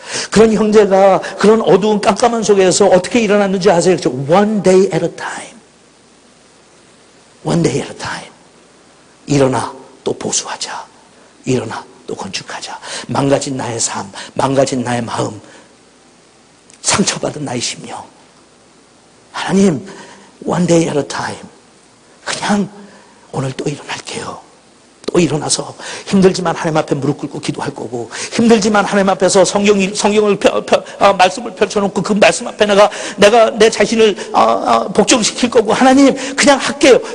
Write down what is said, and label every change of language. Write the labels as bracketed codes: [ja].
[ko] 그런 형제가 그런 어두운 깜깜한 속에서 어떻게 일어났는지 아세요? [en] One day at a time. One day at a time. [ko] 일어나 또 보수하자. 일어나 또 건축하자. 망가진 나의 삶, 망가진 나의 마음, 상처받은 나의 심령. [en] 하나님, one day at a time. [ko] 그냥 오늘 또 일어날게요. 또 일어나서 힘들지만 하나님 앞에 무릎 꿇고 기도할 거고 힘들지만 하나님 앞에서 성경을 말씀을 펼쳐놓고 그 말씀 앞에 내가 내 자신을 복종시킬 거고 하나님 그냥 할게요.